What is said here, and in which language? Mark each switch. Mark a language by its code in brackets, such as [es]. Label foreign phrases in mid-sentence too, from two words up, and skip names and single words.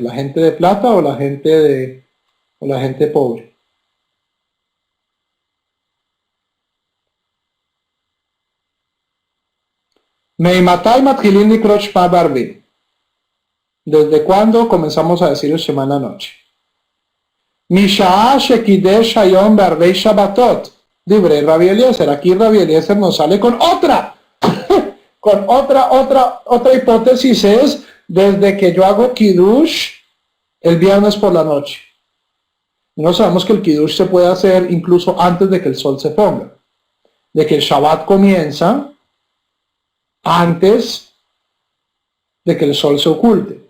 [es] ¿La gente de plata o la gente pobre? ¿Desde cuándo comenzamos a decir el Shema en la noche? [he] משעה שקידש היום בערבי שבתות. דברי רבי אליעזר. [es] Aquí Rabbi Eliezer nos sale con otra. Con otra hipótesis es desde que yo hago Kiddush el viernes por la noche. No sabemos que el Kiddush se puede hacer incluso antes de que el sol se ponga. De que el Shabbat comienza antes de que el sol se oculte.